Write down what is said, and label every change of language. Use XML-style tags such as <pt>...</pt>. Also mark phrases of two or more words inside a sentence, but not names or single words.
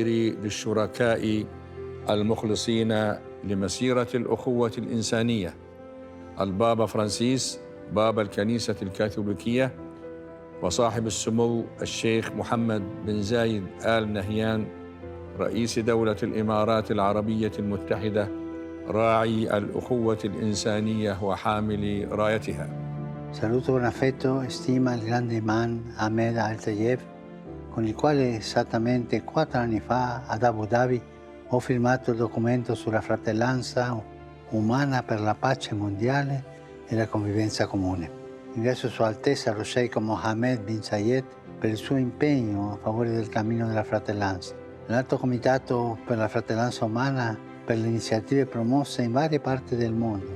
<ar>للشركاء المخلصين لمسيرة الأخوة الإنسانية: البابا فرانسيس بابا الكنيسة الكاثوليكية، وصاحب السمو الشيخ محمد بن زايد آل نهيان رئيس دولة الإمارات العربية المتحدة، راعي الأخوة الإنسانية وحامل رايتها.</ar> <it>Saluto con affetto e stima il grande imam Ahmed Al-Tayeb, con il quale esattamente 4 anni fa ad Abu Dhabi ho firmato il documento sulla fratellanza umana per la pace mondiale e la convivenza comune. Ringrazio Sua Altezza lo Sheikh Mohammed bin Zayed per il suo impegno a favore del cammino della fratellanza, l'Alto Comitato per la Fratellanza Umana per le iniziative promosse in varie parti del mondo.</it>